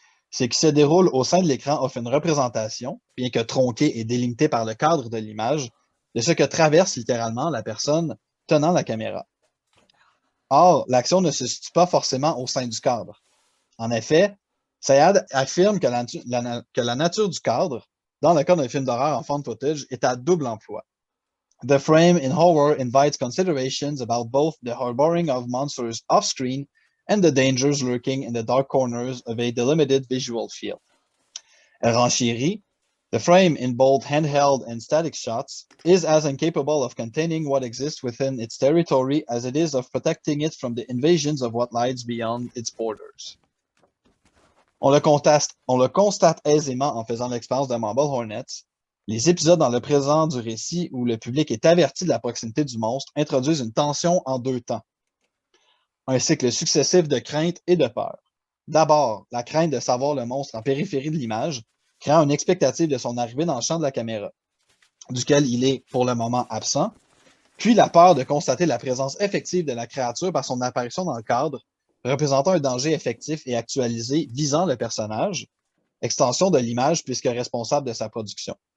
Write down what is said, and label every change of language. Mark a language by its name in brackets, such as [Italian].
[French] Ce qui se déroule au sein de l'écran offre une représentation, bien que tronquée et délimitée par le cadre de l'image, de ce que traverse littéralement la personne tenant la caméra. Or, l'action ne se situe pas forcément au sein du cadre. En effet, Sayad affirme que la nature du cadre, dans le cas d'un film d'horreur en found footage, est à double emploi. [English] The frame in horror invites considerations about both the harboring of monsters off-screen and the dangers lurking in the dark corners of a delimited visual field. [French] Elle renchérit, [English] the frame in both handheld and static shots is as incapable of containing what exists within its territory as it is of protecting it from the invasions of what lies beyond its borders. [French] On le constate aisément en faisant l'expérience de Marble Hornets. Les épisodes dans le présent du récit où le public est averti de la proximité du monstre introduisent une tension en deux temps. un cycle successif de crainte et de peur. D'abord, la crainte de savoir le monstre en périphérie de l'image, créant une expectative de son arrivée dans le champ de la caméra, duquel il est pour le moment absent, puis la peur de constater la présence effective de la créature par son apparition dans le cadre, représentant un danger effectif et actualisé visant le personnage, extension de l'image puisque responsable de sa production.